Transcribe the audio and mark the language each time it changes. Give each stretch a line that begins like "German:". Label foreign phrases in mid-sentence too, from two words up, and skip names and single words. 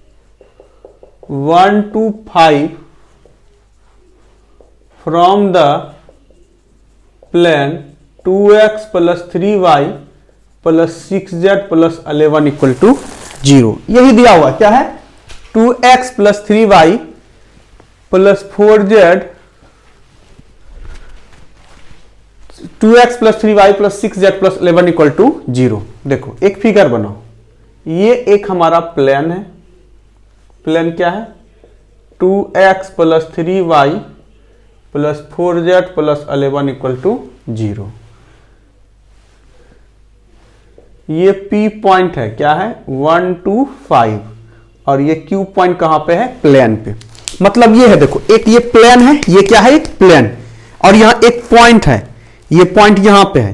English: 1 to 5 from the plane 2x plus 3y plus 6z plus 11 equal to 0।
Hindi: यही दिया हुआ क्या है
English: 2x plus 3y plus 4z 2x plus 3y plus 6z plus 11 equal to 0.
Hindi: देखो एक फिगर बनाओ, ये एक हमारा प्लेन है, प्लेन क्या है
English: 2x plus 3y plus 4z plus 11 equal to 0.
Hindi: ये P पॉइंट है, क्या है 1 to 5 और ये Q पॉइंट कहां पे है प्लेन पे। मतलब ये है देखो एक ये प्लेन है, ये क्या है एक प्लेन और यहां एक पॉइंट है, ये पॉइंट यहां पे है।